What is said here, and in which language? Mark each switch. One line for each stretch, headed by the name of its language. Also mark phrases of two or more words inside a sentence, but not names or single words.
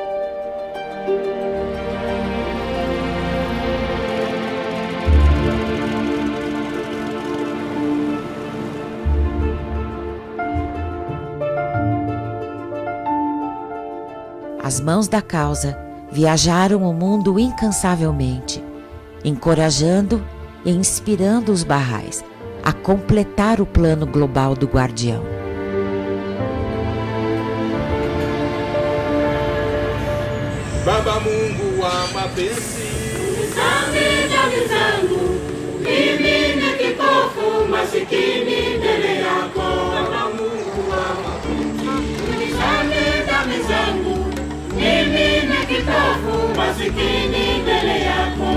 Portuguese: As mãos da causa viajaram o mundo incansavelmente, encorajando e inspirando os Bahá'ís a completar o plano global do guardião.
Swahili: Baba Mungu wa mapenzi, mimi ni kipofu masikini mbele yako. Baba Mungu wa mapenzi, unisamehe dhambi zangu, mimi ni kipofu masikini mbele yako.